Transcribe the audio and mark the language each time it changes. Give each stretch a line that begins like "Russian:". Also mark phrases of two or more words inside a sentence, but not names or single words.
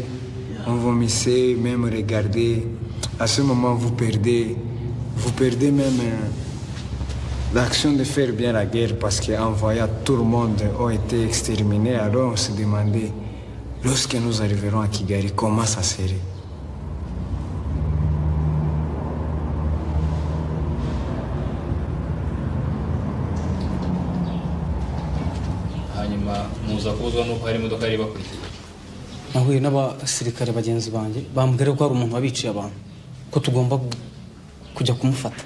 French: On vomissait, même regarder. À ce moment, vous perdez même l'action de faire bien la guerre parce qu'en voyant tout le monde a été exterminé. Alors on se demandait, lorsque nous arriverons à Kigali, comment ça serait?
Kinyarwanda: nahuye n'abasirikare bagenzi banjye bambwira ko hari umuntu wabiciye abantu ko tugomba kujya kumufata.